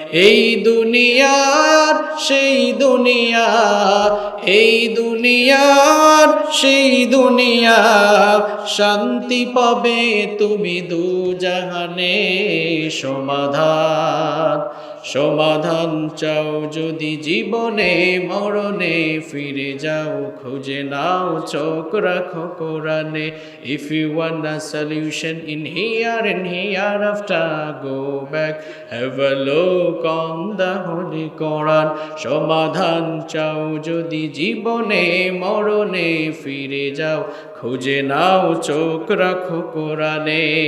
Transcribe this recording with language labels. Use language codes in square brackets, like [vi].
[bn] এই দুনিয়ার সেই দুনিয়া, এই দুনিয়ার সেই দুনিয়া, শান্তি পাবে তুমি দু জাহানে সমাধান। সমাধান চাও যদি জীবনে মরণে, ফিরে যাও খুঁজে নাও চোখ রাখো কোরআনে। [en] If you want a solution in here and hereafter, go back, have a look on the holy Quran. [bn] সমাধান চাও যদি জীবনে মরণে, ফিরে যাও খুঁজে নাও চোখ রাখো কোরআনে।